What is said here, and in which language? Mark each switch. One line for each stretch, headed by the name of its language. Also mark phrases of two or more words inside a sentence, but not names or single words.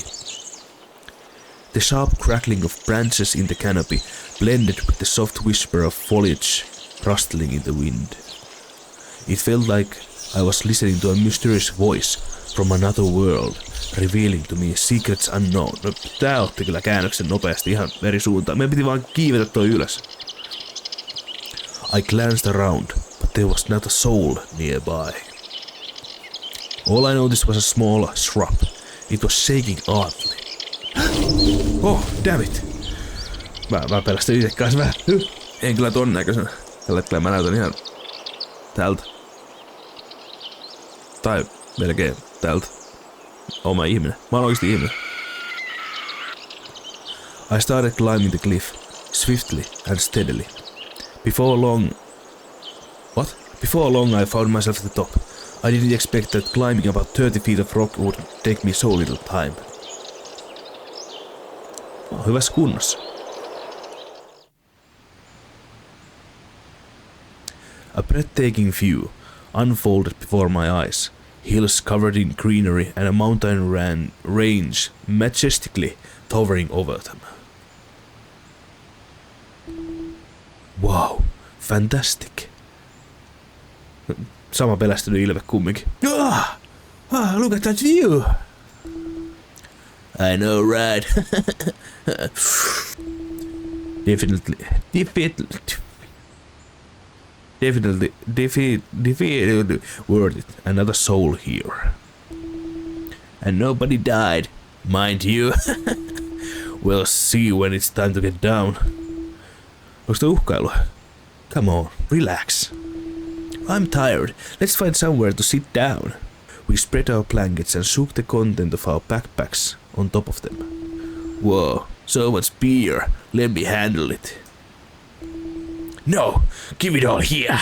English: The sharp crackling of branches in the canopy blended with the soft whisper of foliage rustling in the wind. It felt like I was listening to a mysterious voice from another world, revealing to me secrets unknown.
Finnish: No, tää otti kyllä käännöksen nopeasti ihan eri suuntaan. Meidän piti vaan kiivetä toi ylös.
English: I glanced around, but there was not a soul nearby. All I noticed was a small shrub. It was shaking oddly. Oh, damn it!
Finnish: Mä pelästyn itse kanssa vähän. En kyllä ton näköisenä. Tällä hetkellä mä näytän ihan tältä. Tai melkein tältä. Oon mä ihminen. Mä oon oikeesti ihminen.
English: I started climbing the cliff, swiftly and steadily. Before long I found myself at the top. I didn't expect that climbing about 30 feet of rock would take me so little time.
Finnish: Hyvässä kunnossa.
English: A breathtaking view unfolded before my eyes. Hills covered in greenery and a mountain range majestically towering over them. Wow, fantastic.
Finnish: Sama pelästynyt ilme kumminkin.
English: Look at that view! I know, right? Definitely worth it. Another soul here. And nobody died, mind you. We'll see when it's time to get down.
Finnish: Onks toi uhkailua?
English: Come on, relax. I'm tired. Let's find somewhere to sit down. We spread our blankets and shook the content of our backpacks on top of them. Whoa, so much beer. Let me handle it. No, give it all here.